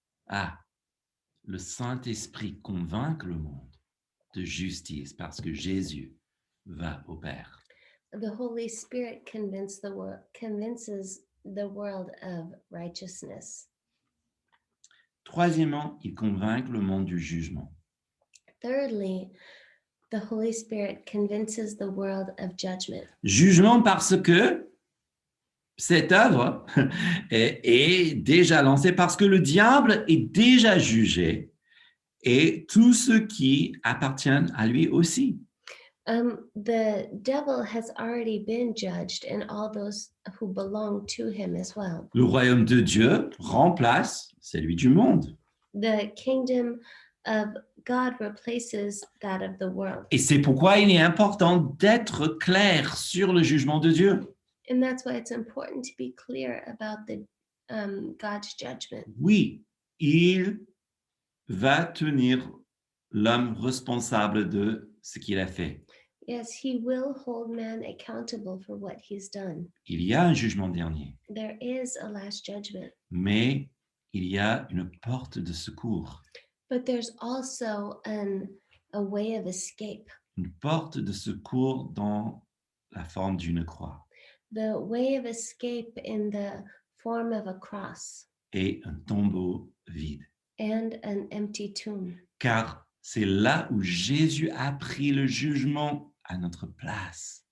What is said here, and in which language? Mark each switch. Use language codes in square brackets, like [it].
[fr] Ah, le Saint-Esprit convainc le monde de justice parce que Jésus va au Père. [en] The Holy Spirit convinces the world of righteousness. [fr] Troisièmement, il convainc le monde du jugement. [en] Thirdly, the Holy Spirit convinces the world of judgment. [fr] Jugement parce que cette œuvre est déjà lancée, parce que le diable est déjà jugé et tous ceux qui appartiennent à lui aussi. [en] The devil has already been judged, and all those who belong to him as well. [fr] Le royaume de Dieu remplace celui du monde. [en] The kingdom of God replaces that of the world. [fr] Et c'est pourquoi il est important d'être clair sur le jugement de Dieu. [en] And that's why it's important to be clear about the God's judgment. [fr] Oui, il va tenir l'homme responsable de ce qu'il a fait. [en] Yes, he will hold man accountable for what he's done. [fr] Il y a un jugement dernier, [en] There is a last judgment, [fr] mais il y a une porte de secours, [en] but there's also a way of escape. [fr] une porte de secours dans la forme d'une croix [en] The way of escape in the form of a cross [fr] et un tombeau vide. [en] and an empty tomb. [fr] Car c'est là où Jésus a pris le jugement à notre place.